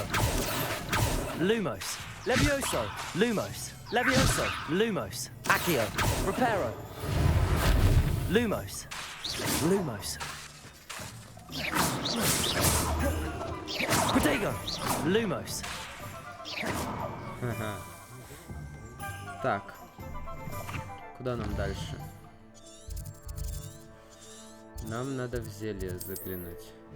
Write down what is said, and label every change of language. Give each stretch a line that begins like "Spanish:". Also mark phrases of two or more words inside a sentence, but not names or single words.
Russian: Lumos. Levioso. Lumos. Levioso. Lumos. Accio. Reparo. Lumos. Lumos. Protego. Lumos. Ага. Так. Куда нам дальше? Нам надо в зелье заглянуть.